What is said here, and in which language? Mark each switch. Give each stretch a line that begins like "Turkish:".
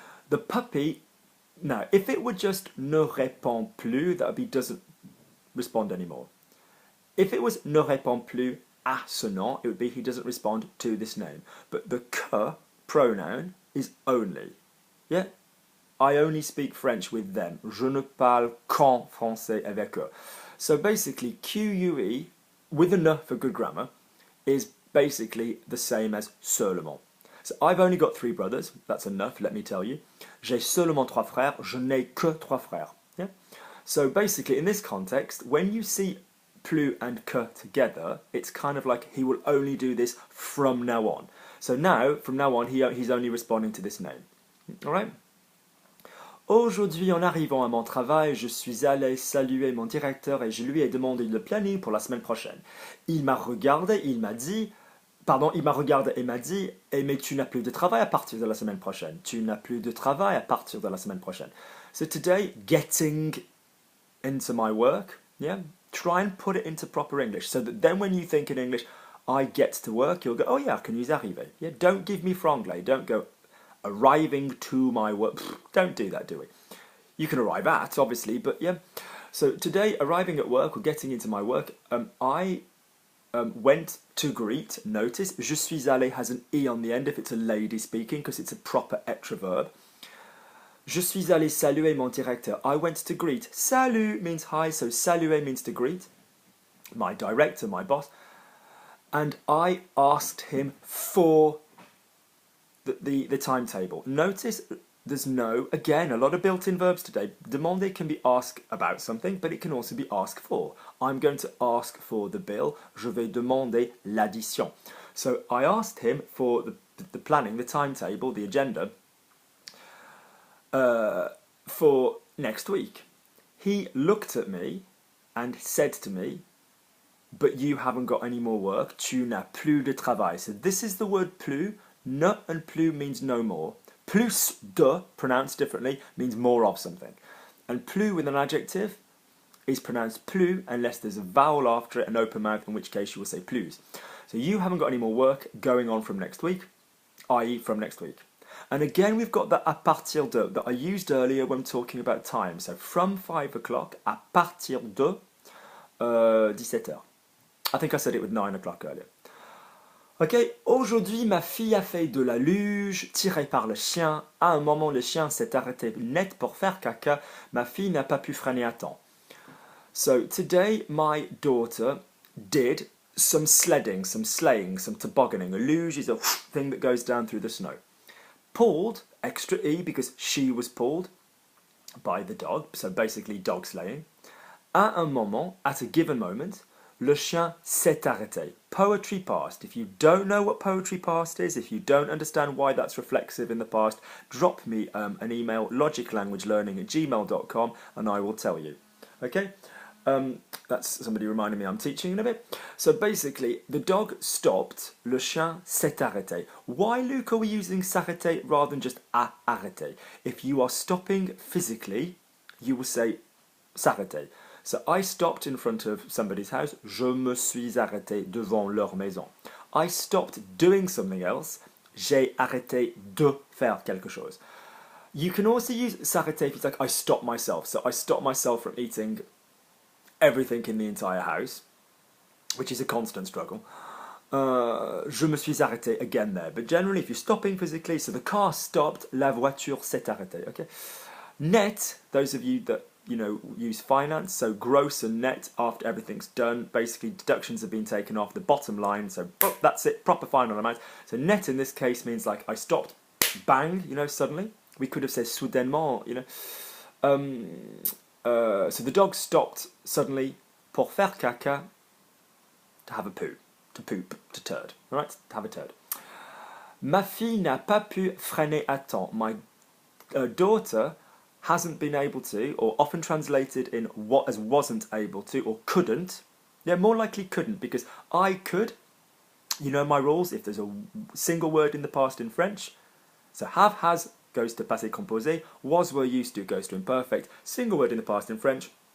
English: The puppy, now, if it were just
French: ne répond plus,
English: that would be doesn't respond anymore. If it was
French: ne répond plus à ce nom,
English: it would be he doesn't respond to this name. But the que pronoun is only. Yeah? I only speak French with them.
French: Je ne parle qu'en français avec eux.
English: So basically, QUE, with a ne for good grammar, is basically the same as seulement. So I've only got 3 brothers. That's enough, let me tell you.
French: J'ai seulement 3 frères. Je n'ai que 3 frères.
English: Yeah? So basically, in this context, when you see plus and que together, it's kind of like he will only do this from now on. So now, from now on, he's only responding to this name. All right?
French: Aujourd'hui, en arrivant à mon travail, je suis allé saluer mon directeur et je lui ai demandé le planning pour la semaine prochaine. Il m'a regardé et m'a dit, mais tu n'as plus de travail à partir de la semaine prochaine. Tu n'as plus de travail à partir de la semaine prochaine.
English: So today, getting into my work, yeah, try and put it into proper English so that then when you think in English, I get to work, you'll go, oh yeah, I can use arriver. Yeah, don't give me franglais. Don't go arriving to my work. Pfft, don't do that, do we? You can arrive at, obviously, but yeah. So today, arriving at work or getting into my work, I went to greet. Notice, je suis allé has an E on the end if it's a lady speaking because it's a proper être verb.
French: Je suis allé saluer mon directeur.
English: I went to greet. Salut means hi, so saluer means to greet. My director, my boss. And I asked him for the timetable. Notice there's no, again, a lot of built-in verbs today. Demander can be ask about something, but it can also be ask for. I'm going to ask for the bill.
French: Je vais demander l'addition.
English: So I asked him for the planning, the timetable, the agenda, for next week. He looked at me and said to me, but you haven't got any more work.
French: Tu n'as plus de travail.
English: So this is the word plus. Ne and plus means no more. Plus de, pronounced differently, means more of something. And plus with an adjective is pronounced plus unless there's a vowel after it, an open mouth, in which case you will say plus. So you haven't got any more work going on from next week, i.e. from next week. And again, we've got the à partir de that I used earlier when talking about time. So from 5 o'clock,
French: à partir de 17h.
English: I think I said it with 9 o'clock earlier.
French: Ok, aujourd'hui, ma fille a fait de la luge tirée par le chien. À un moment, le chien s'est arrêté net pour faire caca. Ma fille n'a pas pu freiner à temps.
English: So, today, my daughter did some sledding, some sleighing, some tobogganing. A luge is a thing that goes down through the snow. Pulled, extra E because she was pulled by the dog, so basically dog sleighing.
French: À un moment,
English: at a given moment,
French: le chien s'est arrêté.
English: Poetry past. If you don't know what poetry past is, if you don't understand why that's reflexive in the past, drop me an email, logiclanguageLearning@gmail.com, and I will tell you. Okay? That's somebody reminding me I'm teaching in a bit. So basically, the dog stopped.
French: Le chien s'est arrêté.
English: Why, Luke, are we using s'arrêter rather than just à arrêter? If you are stopping physically, you will say s'arrêter. So I stopped in front of somebody's house.
French: Je me suis arrêté devant leur maison.
English: I stopped doing something else.
French: J'ai arrêté de faire quelque chose.
English: You can also use s'arrêter if it's like I stopped myself. So I stopped myself from eating everything in the entire house, which is a constant struggle.
French: Je me suis arrêté
English: again there. But generally, if you're stopping physically, so the car stopped,
French: la voiture s'est arrêtée.
English: Okay. Net, those of you that use finance, so gross and net after everything's done. Basically, deductions have been taken off the bottom line, so that's it, proper final amount. So net in this case means like I stopped, bang, suddenly. We could have said soudainement, so the dog stopped suddenly
French: pour faire caca
English: to have a poo, to poop, to turd, all right, to have a turd.
French: Ma fille n'a pas pu freiner à temps.
English: My daughter hasn't been able to, or often translated in what as wasn't able to, or couldn't. Yeah, more likely couldn't, because I could, you know my rules, if there's a single word in the past in French, so have, has, goes to passé composé, was, were, used to, goes to imperfect, single word in the past in French.